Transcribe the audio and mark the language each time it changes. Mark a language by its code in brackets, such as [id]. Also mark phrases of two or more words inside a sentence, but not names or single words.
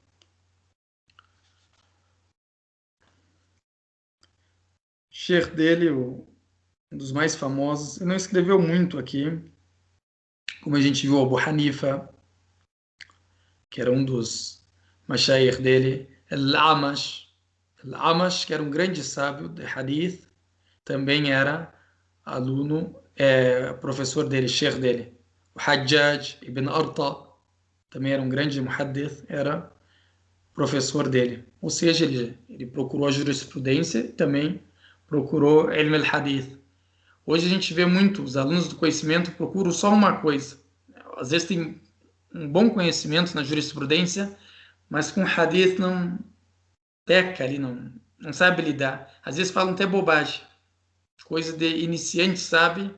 [pt] O sheikh dele, um dos mais famosos, ele não escreveu muito aqui, como a gente viu, Abu Hanifa, que era um dos mashayikh dele, Al-Amash, que era um grande sábio de hadith, também era aluno, professor dele, sheikh dele. O Hajjaj ibn Arta, também era um grande muhaddith, era professor dele. Ou seja, ele procurou a jurisprudência e também procurou [ar] علم الحديث. [pt] Hoje a gente vê muito, os alunos do conhecimento procuram só uma coisa. Às vezes tem um bom conhecimento na jurisprudência, mas com hadith não peca ali, não sabe lidar. Às vezes falam até bobagem, coisa de iniciante, sabe?